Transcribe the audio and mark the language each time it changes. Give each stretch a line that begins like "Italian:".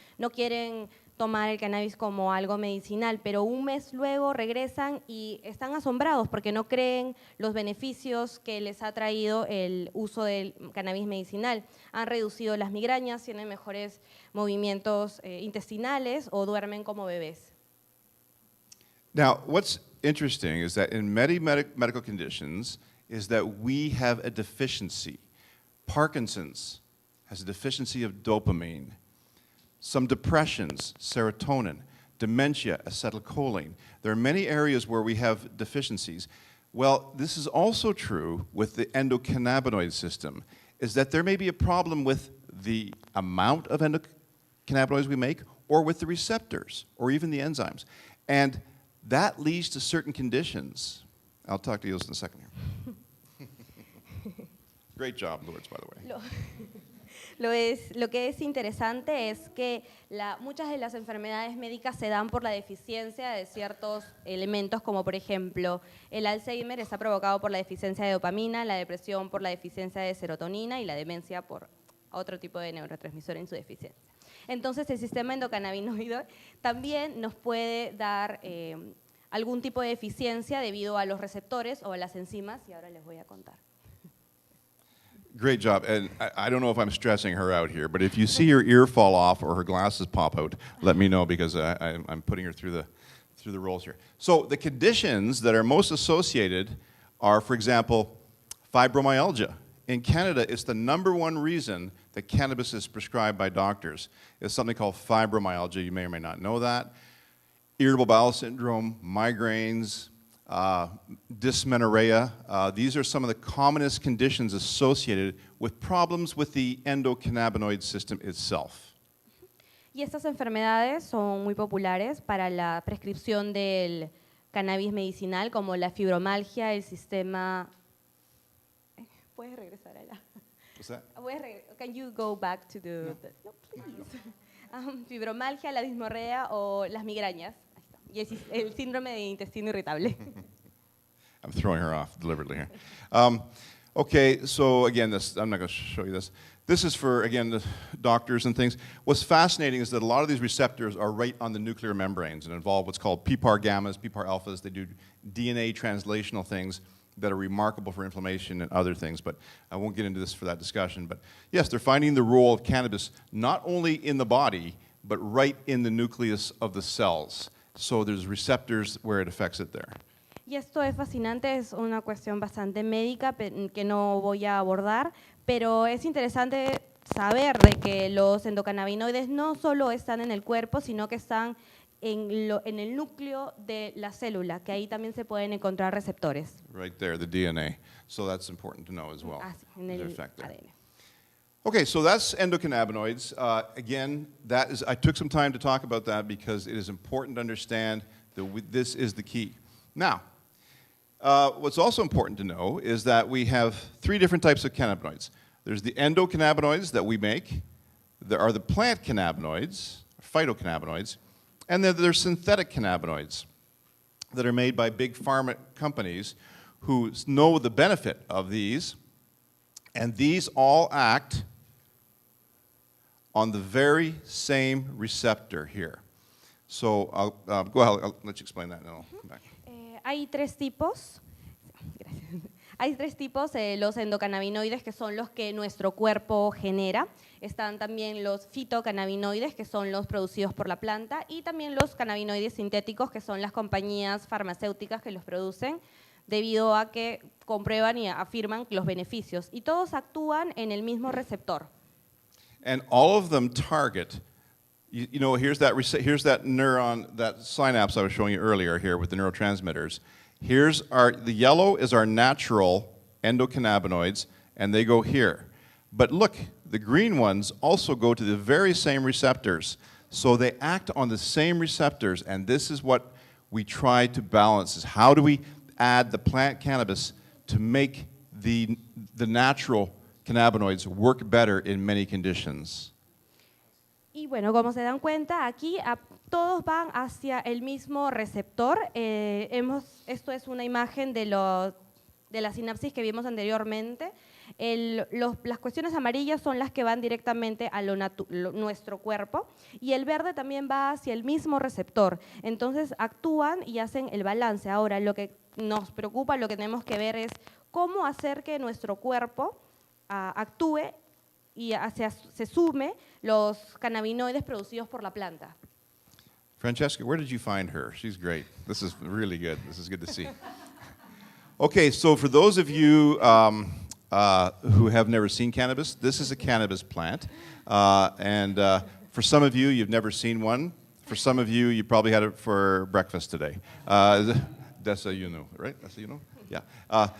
Spanish: No quieren tomar el cannabis como algo medicinal, pero un mes luego regresan y están asombrados porque no creen los beneficios que les ha traído el uso del cannabis medicinal. Han reducido las migrañas, tienen mejores movimientos intestinales o duermen como bebés.
English: Now, what's interesting is that in many medical conditions is that we have a deficiency. Parkinson's has a deficiency of dopamine. Some depressions, serotonin. Dementia, acetylcholine. There are many areas where we have deficiencies. Well, this is also true with the endocannabinoid system, is that there may be a problem with the amount of endocannabinoids we make, or with the receptors, or even the enzymes. And that leads to certain conditions. I'll talk to you in a second here. Great job, Lourdes, by the way.
Spanish: Lo que es interesante es que muchas de las enfermedades médicas se dan por la deficiencia de ciertos elementos, como por ejemplo el Alzheimer está provocado por la deficiencia de dopamina, la depresión por la deficiencia de serotonina y la demencia por otro tipo de neurotransmisor en su deficiencia. Entonces el sistema endocannabinoide también nos puede dar algún tipo de deficiencia debido a los receptores o a las enzimas, y ahora les voy a contar.
English: Great job, and I don't know if I'm stressing her out here, but if you see her ear fall off or her glasses pop out, let me know, because I'm putting her through the rolls here. So the conditions that are most associated are, for example, fibromyalgia. In Canada, it's the #1 reason that cannabis is prescribed by doctors. It's something called fibromyalgia. You may or may not know that. Irritable bowel syndrome, migraines, dysmenorrhea. These are some of the commonest conditions associated with problems with the endocannabinoid system itself.
Spanish: Y estas enfermedades son muy populares para la prescripción del cannabis medicinal, como la fibromialgia, el sistema... ¿Puedes regresar allá?
English: What's that? Can you go back to the... No, please.
Spanish: Fibromialgia, la dismorrea o las migrañas. Ahí está. Y el síndrome de intestino irritable.
English: I'm throwing her off deliberately here. Okay, so again, I'm not going to show you this. This is for, again, the doctors and things. What's fascinating is that a lot of these receptors are right on the nuclear membranes and involve what's called PPAR gammas, PPAR alphas. They do DNA translational things that are remarkable for inflammation and other things, but I won't get into this for that discussion. But yes, they're finding the role of cannabis not only in the body, but right in the nucleus of the cells. So there's receptors where it affects it there.
Spanish: Y esto es fascinante, es una cuestión bastante médica que no voy a abordar, pero es interesante saber de que los endocannabinoides no solo están en el cuerpo, sino que están en el núcleo de la célula, que ahí también se pueden encontrar receptores.
English: Right there, the DNA. So that's important to know as well.
Spanish: Sí, en
English: the
Spanish: el
English: effect there.
Spanish: ADN.
English: Okay, so that's endocannabinoids. Again, that is, I took some time to talk about that because it is important to understand that this is the key. Now, what's also important to know is that we have 3 different types of cannabinoids. There's the endocannabinoids that we make. There are the plant cannabinoids, phytocannabinoids, and then there's synthetic cannabinoids that are made by big pharma companies who know the benefit of these, and these all act on the very same receptor here. So go ahead, I'll let you explain that and then I'll come back.
Spanish: Hay 3 tipos. Gracias. Hay 3 tipos de los endocannabinoides que son los que nuestro cuerpo genera. Están también los fitocannabinoides, que son los producidos por la planta, y también los cannabinoides sintéticos, que son las compañías farmacéuticas que los producen, debido a que comprueban y afirman los beneficios. Y todos actúan en el mismo receptor.
English: And all of them target, you know, here's that neuron, that synapse I was showing you earlier here with the neurotransmitters. The yellow is our natural endocannabinoids, and they go here. But look, the green ones also go to the very same receptors. So they act on the same receptors, and this is what we try to balance, is how do we add the plant cannabis to make the natural cannabinoids work better in many conditions.
Spanish: Y bueno, como se dan cuenta, aquí todos van hacia el mismo receptor. Esto es una imagen de la sinapsis que vimos anteriormente. Las cuestiones amarillas son las que van directamente a nuestro cuerpo, y el verde también va hacia el mismo receptor. Entonces actúan y hacen el balance. Ahora, lo que nos preocupa, lo que tenemos que ver es cómo hacer que nuestro cuerpo actúe y se sume los cannabinoides producidos por la planta.
English: Francesca, where did you find her? She's great. This is really good. This is good to see. Okay, so for those of you who have never seen cannabis, this is a cannabis plant. And for some of you, you've never seen one. For some of you, you probably had it for breakfast today. Desayuno, right? Desayuno? Yeah.